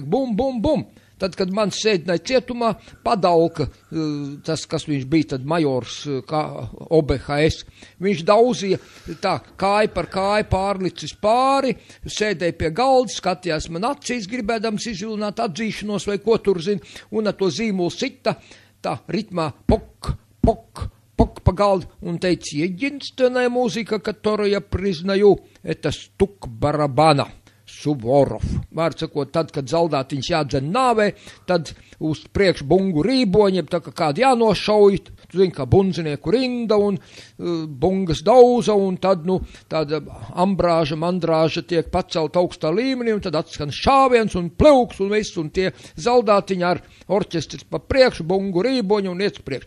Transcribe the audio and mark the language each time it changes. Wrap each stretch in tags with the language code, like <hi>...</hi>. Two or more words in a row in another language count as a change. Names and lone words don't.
<lv>Bum, bum, bum. Tad, kad man sēdināja cietumā, Padalka, tas, kas viņš bija, tad majors, kā OBHS, viņš dauzīja tā kāju par kāju pārlicis pāri, sēdēja pie galda, skatījās man acīs, gribēdams izvilināt atzīšanos vai ko tur zina, un ar to zīmulu sita, tā ritmā pok, pok, pok pa galdu, un teica,</lv> <ru>единственная музыка, которую я признаю, это стук барабана.</ru> <lv>Suvorov. Vārds sakot, tad, kad zaldātiņš jādzen nāvē, tad uz priekš bungu rīboņiem, tā kā kādi jānošauj, tu zini, kā bunzinieku rinda un bungas dauza, un tad, nu, tāda ambrāža, mandrāža tiek pacelt augstā līmenī, un tad atskan šāviens un pleuks un viss, un tie zaldātiņi ar orķestris pa priekšu, bungu rīboņu un iet priekš.</lv>